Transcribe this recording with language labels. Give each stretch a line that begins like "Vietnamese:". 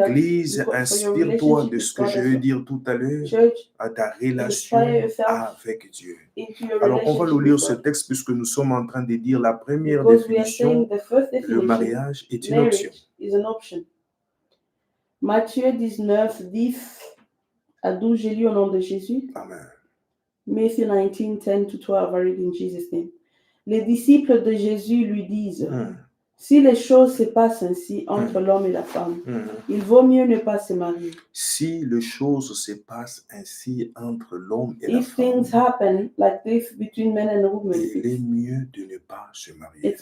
French: Église, inspire-toi de ce que je vais dire tout à l'heure à ta relation avec Dieu. Alors, on va nous lire ce texte puisque nous sommes en train de dire la première définition. Le mariage est une option. Matthieu 19, 10 à 12, j'ai lu au nom de Jésus. Amen.
English: Matthew 19, 10 to 12, I read in Jesus' name.
French: Les disciples de Jésus lui disent, si les choses se passent ainsi entre l'homme et la femme, il vaut mieux ne pas se marier. Si les choses se passent ainsi entre l'homme et la
English: If
French: femme,
English: things happen like this between men and women,
French: il est mieux de ne pas se marier.